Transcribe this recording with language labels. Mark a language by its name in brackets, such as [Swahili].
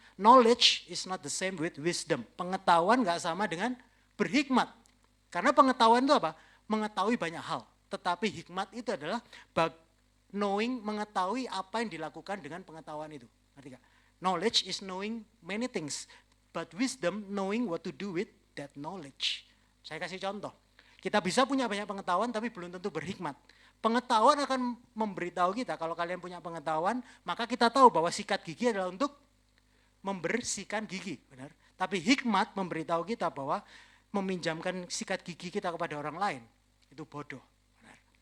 [English] Knowledge is not the same with wisdom. [Indonesian] Pengetahuan nggak sama dengan berhikmat. Karena pengetahuan itu apa? Mengetahui banyak hal. Tetapi hikmat itu adalah mengetahui apa yang dilakukan dengan pengetahuan itu. Ngerti gak? [English] Knowledge is knowing many things, but wisdom knowing what to do with that knowledge. [Indonesian] Saya kasih contoh. Kita bisa punya banyak pengetahuan tapi belum tentu berhikmat. Pengetahuan akan memberitahu kita, kalau kalian punya pengetahuan, maka kita tahu bahwa sikat gigi adalah untuk membersihkan gigi, benar? Tapi hikmat memberitahu kita bahwa meminjamkan sikat gigi kita kepada orang lain, itu bodoh. Benar?